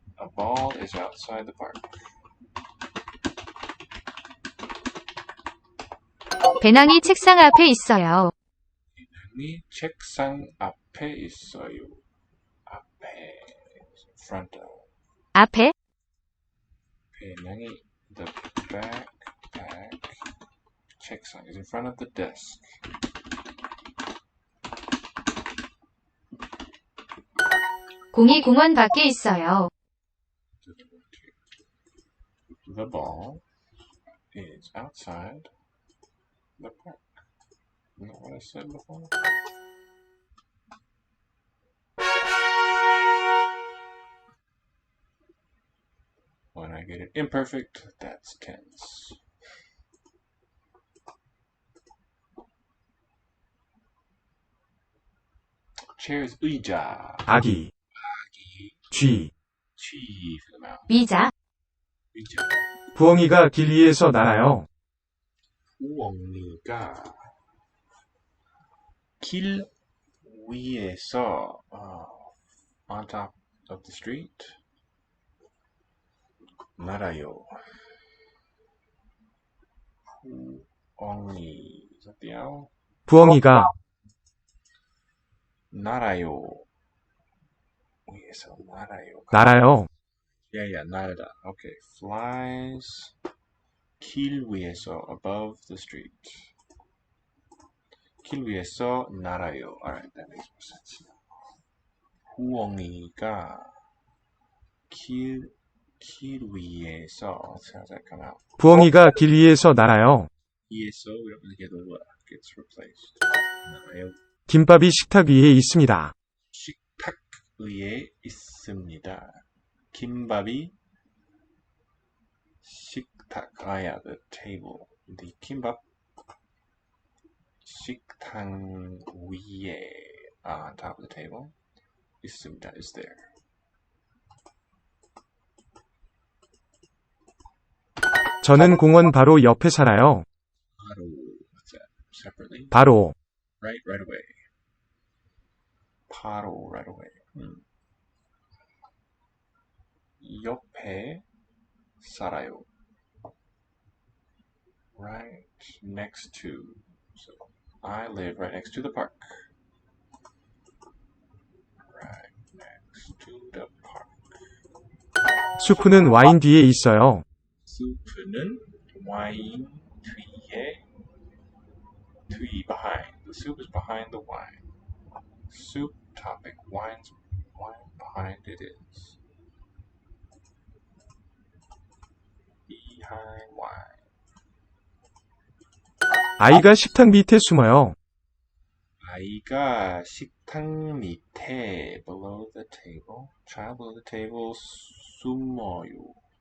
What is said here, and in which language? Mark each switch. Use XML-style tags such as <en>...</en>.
<en>A ball is outside the park.</en> <ko>배낭이 책상 앞에 있어요. 배낭이 책상 앞에 있어요.</ko> <en>앞에, front of.</en> <ko>앞에</ko> <en>배낭이 the backpack. 책상 is in front of the desk.</en> <ko>공이 공원 밖에 있어요.</ko> <en>The ball is outside the park. Isn't that what I said before? When I get it imperfect, that's tense. Chair is 의자.</en> <ko>아기, 쥐,</ko> <en>G for the mouth.</en> <ko>의자 의자. 부엉이가 길 위에서 날아요. 부엉이가 길 위에서</ko> <en>on top of the street</en> <ko>날아요.</ko> <en>부엉이 is that the owl?</en> <ko>부엉이가 날아요. 위에서 날아요. 날아요. Yeah, 날다.</ko> <en>Okay, flies</en> <ko>길 위에서</ko> <en>above the street.</en> <ko>길 위에서 날아요.</ko> <en>Alright, that makes more sense.</en> <ko>부엉이가 길 길 위에서.</ko> <en>Let's see how that come out.</en> <ko>부엉이가 길 위에서 날아요.</ko> <en>위에서 we don't really get the what gets replaced.</en> <ko>나요. 김밥이 식탁 위에 있습니다. 식탁 위에 있습니다. 김밥이 식탁.</ko> <en>yeah, the table. The</en> <ko>김밥 식탁 위에</ko> <en>on top of the table 있습니다. is there.</en> <ko>저는 공원 바로 옆에 살아요.</ko> <en>바로 what's that? Separately.</en> <ko>바로</ko> <en>Right away. 바로 right away.</en> <ko>옆에 살아요.</ko> <en>Right next to. So I live right next to the park. Right next to the park.</en> <ko>수프는 와인 뒤에 있어요. 수프는 와인 뒤에. 뒤 behind.</ko> <en>The soup is behind the wine. Soup topic. Wine behind it is. Behind wine.</en> <ko>아이가 식탁 밑에 숨어요. 아이가 식탁 밑에</ko> <en>below the table. Child below the table 숨어요.</en>